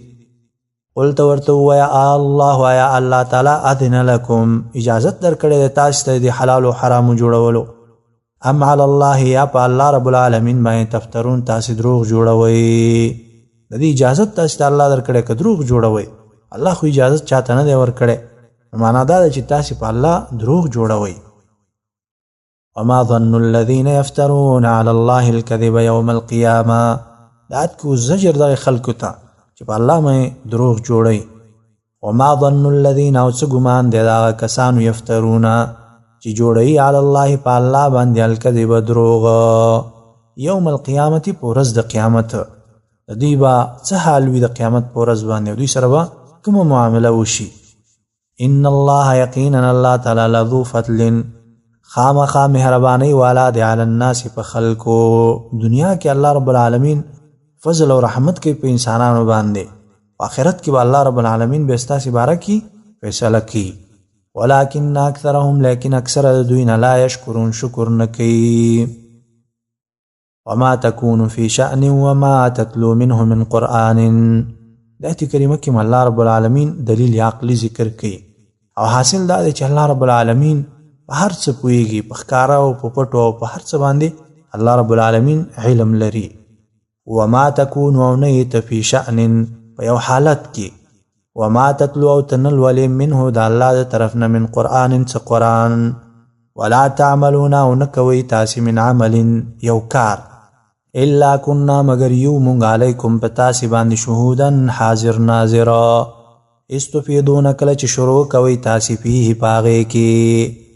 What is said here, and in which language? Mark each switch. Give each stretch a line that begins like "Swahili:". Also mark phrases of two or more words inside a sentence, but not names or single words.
Pashto: قل ته ورته ووایه الله آیا الله تعالی
Arabic: اذن لکم
Pashto: اجازت درکړې دی تاسې ته د حلال او حرامو جوړولو
Arabic: ام علی الله
Pashto: یا په الله رب العالمین باندې تفترون تاسې دروغ جوړوئ. د دې اجازت تاسې ته الله درکړی که دروغ جوړوئ الله خو اجازت چاته نه دی ورکړی. معنا دا ده چې تاسې په الله دروغ جوړوئ.
Arabic: وما ظن الذين يفترون على الله الكذب يوم القيامه.
Pashto: دا آیت کې زجر دغې خلکو ته چې په الله باندې دروغ جوړوئ.
Arabic: وما ظن الذين
Pashto: او څه ګمان دی د هغه کسانو یفترون چې جوړوي
Arabic: علی الله
Pashto: په الله باندې الکذب دروغ
Arabic: یوم القیامت
Pashto: په ورځ د قیامت. د دوی به څه حال وي د قیامت په ورځ باندې دوی سره به کومه معامله وشي.
Arabic: ان الله
Pashto: یقینا الله تعالی
Arabic: لذو فضل
Pashto: خامخا مهرباني والا دی
Arabic: علی الناس
Pashto: په خلکو. دنیا کې الله رب العالمین فضل او رحمت کوي په انسانانو باندې. آخرت کې به الله رب العالمین به ستاسې باره کې فیصله کوي.
Arabic: ولكن اکثرهم
Pashto: لیکن اکثر دوی نه
Arabic: لا یشکرون
Pashto: شکر نه کوي.
Arabic: وما تكون في شأن وما تتلو منه من قرآن.
Pashto: د آیت کریمه کې الله رب العالمین دلیل عقلی ذکر کوي او حاصل دا دی چې الله رب العالمین په هر څه پوهیږي، په ښکاره او په پټو او په هر څه باندې الله رب العالمین علم لري.
Arabic: وما تكون
Pashto: او نه ته
Arabic: فی شأن
Pashto: په یو حالت کې
Arabic: وما تتلو
Pashto: او تنل ولی منه د الله د طرف نه
Arabic: من قرآن
Pashto: څه قرآن
Arabic: ولا تعملون
Pashto: او نه کوئ تاسې
Arabic: من عمل
Pashto: یو کار
Arabic: الا كنا
Pashto: مگر یو مونږ علیکم په تاسې باندې شهودن حاضر ناظره استفیدون کله چې شروع کوئ تاسې فیه په هغې کې.